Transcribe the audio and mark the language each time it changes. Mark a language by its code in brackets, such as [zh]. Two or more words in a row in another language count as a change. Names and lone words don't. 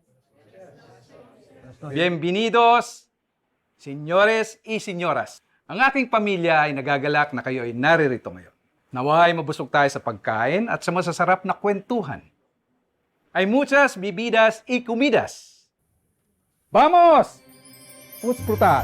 [es] Bienvenidos, señores y señoras. [tl] Ang aking pamilya ay nagagalak na kayo ay naririto ngayon. Naway mabusog tayo sa pagkain at sa masasarap na kwentuhan. [es] Hay muchas bebidas y comidas. Vamos! Vamos frutas.